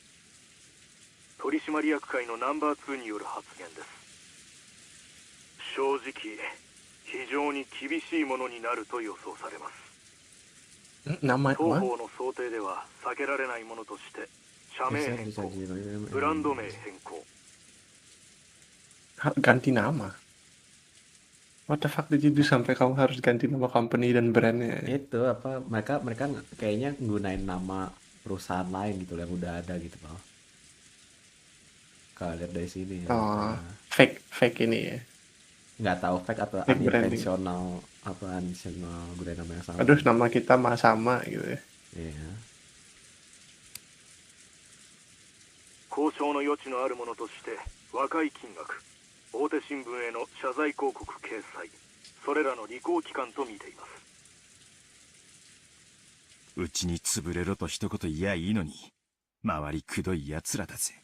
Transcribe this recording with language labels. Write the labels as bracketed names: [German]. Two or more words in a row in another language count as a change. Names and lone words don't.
[Japanese] 取締役会のナンバー2による発言です。正直、非常に厳しいものになると予想されます。当方の想定では避けられないものとして社名変更、ブランド名変更。 [Indonesian] Ganti nama. [English] What the fuck did you do [Indonesian] sampai kamu harus ganti nama company dan brandnya? Itu apa? Mereka kayaknya nggunain nama perusahaan lain gitu yang udah ada gitu Pak. Kalau lihat dari sini. Oh, fake ini ya. Nggak tahu fake atau unintentional apa unintentional gunain nama yang sama. Aduh, nama kita mah sama gitu ya. Iya. [Japanese] 交渉の余地のあるものとして若い金額、大手新聞への謝罪広告掲載、それらの履行期間と見ています。うちに潰れろと一言言やいいのに、周りくどい奴らだぜ。